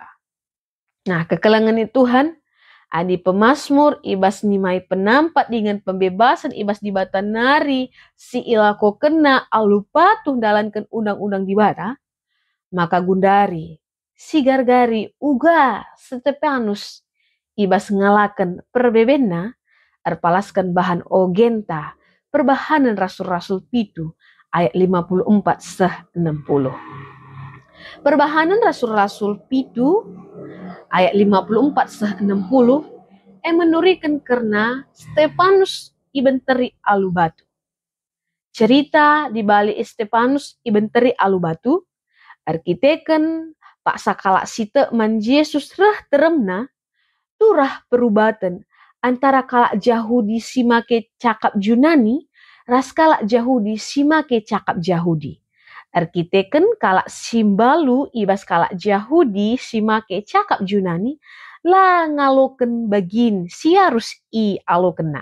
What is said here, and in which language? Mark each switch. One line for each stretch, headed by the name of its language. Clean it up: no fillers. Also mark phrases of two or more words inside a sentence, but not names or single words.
Batak Karo: Nah, kekelangan Tuhan adi pemasmur ibas nimai penampat
Indonesian: dengan pembebasan
Batak Karo: ibas di bata nari si ilako kena alu patuh dalankan undang-undang di bata, maka gundari si gargari uga Stefanus ibas ngalakan perbebenna erpalaskan bahan ogenta perbahanan rasul-rasul pitu ayat 54 seh 60. Perbahanan rasul-rasul pitu ayat 54 seh 60 menurikan karena Stefanus ibenteri alu batu.
Indonesian: Cerita di balik
Batak Karo: Stefanus ibenteri alu batu arkiteken pak sakala site man Yesus rah teremna turah perubatan antara kalak Yahudi simake cakap Yunani ras kalak Yahudi simake cakap Yahudi. Arkiteken kalak simbalu ibas kalak Yahudi simake cakap Yunani la ngaloken bagin siarus alokena.